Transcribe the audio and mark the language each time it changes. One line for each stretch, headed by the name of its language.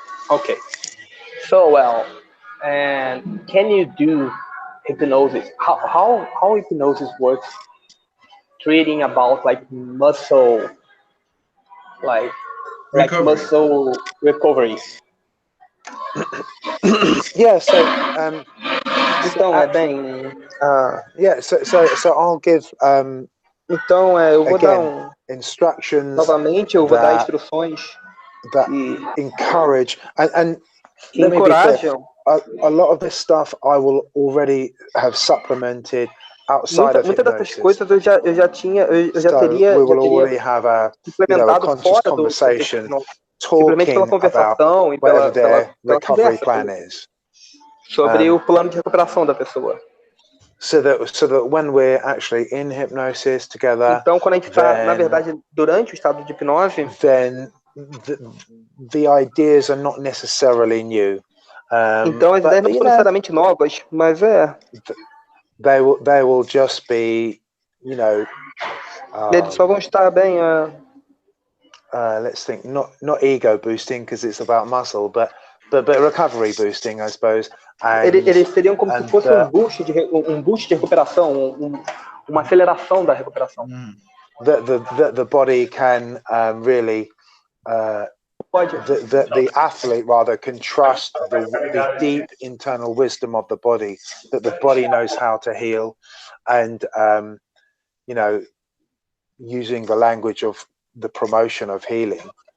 English: Okay. So, well, and can you do hypnosis? How hypnosis works? Treating about like muscle, like muscle recovery. Yeah. So.
Portuguese: Então bem.
English: Yeah. So I'll give.
Portuguese: Então eu vou dar
English: instructions.
Portuguese: Novamente eu vou dar instruções
English: that encourage and let me be clear, a lot of this stuff I will already have supplemented outside of
Portuguese: muitas
English: hypnosis.
Portuguese: dessas coisas eu já teria
English: we will already have a conscious conversation talking about whatever their recovery plan is.
Portuguese: Sobre o plano de recuperação da pessoa.
English: So that when we're actually in hypnosis together,
Portuguese: então quando a gente está, na verdade, durante o estado de hipnose,
English: then the ideas are not necessarily new.
Portuguese: Então as ideias não são necessariamente novas, mas
English: they will just be,
Portuguese: eles só vão estar bem.
English: Let's think, not ego boosting because it's about muscle, but recovery boosting, I suppose.
Portuguese: Eles seriam como se fosse um boost de recuperação, uma aceleração da recuperação.
English: The body can really, the athlete rather can trust the deep internal wisdom of the body, that the body knows how to heal, and using the language of the promotion of healing.